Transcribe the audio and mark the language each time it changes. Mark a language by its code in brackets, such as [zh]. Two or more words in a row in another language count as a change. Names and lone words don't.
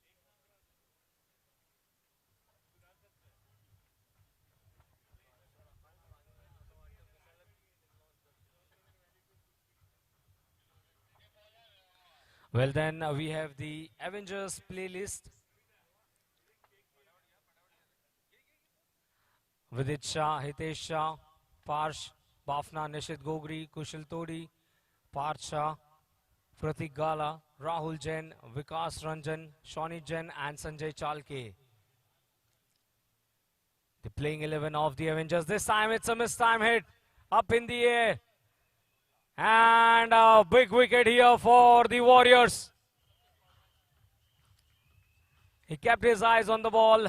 [en] Well then, we have the Avengers playlist. Vidit Shah, Hitesh Shah, Parsh, Bafna, Nishit Gogri, Kushal Todi, Parth Shah, Pratik Gala, Rahul Jain, Vikas Ranjan, Shawnee Jain and Sanjay Chalke. The playing 11 of the Avengers. This time it's a missed time hit. Up in the air. And a big wicket here for the Warriors. He kept his eyes on the ball.